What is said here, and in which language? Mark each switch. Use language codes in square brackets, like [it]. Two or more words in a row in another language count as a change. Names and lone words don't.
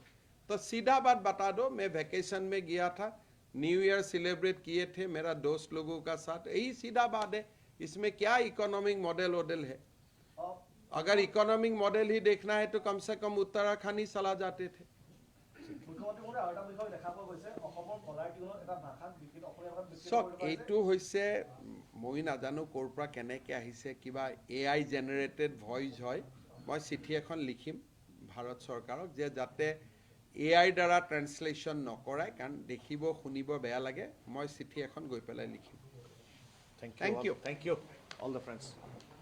[hi] तो सीधा बात बता दो, मैं वेकेशन में गया था, [en] New Year celebrate [hi] किए थे मेरा दोस्त लोगों का साथ, यही सीधा बात है। इसमें क्या [en] economic model [hi] वॉडल है? अगर [en] economic model [hi] ही देखना है तो कम से कम उत्तराखंड ही चला जाते थे। [as] চক এইটো হৈছে মই নাজানো ক'ৰ পৰা কেনেকৈ আহিছে, কিবা [en] AI generated voice [as] হয়। মই চিঠি এখন লিখিম ভাৰত চৰকাৰক যে যাতে AI দ্বাৰা ট্ৰান্সলেশ্যন নকৰায়, কাৰণ দেখিব শুনিব বেয়া লাগে। মই চিঠি এখন গৈ পেলাই লিখিম। [en] Thank you. Thank you. Thank you, all the friends.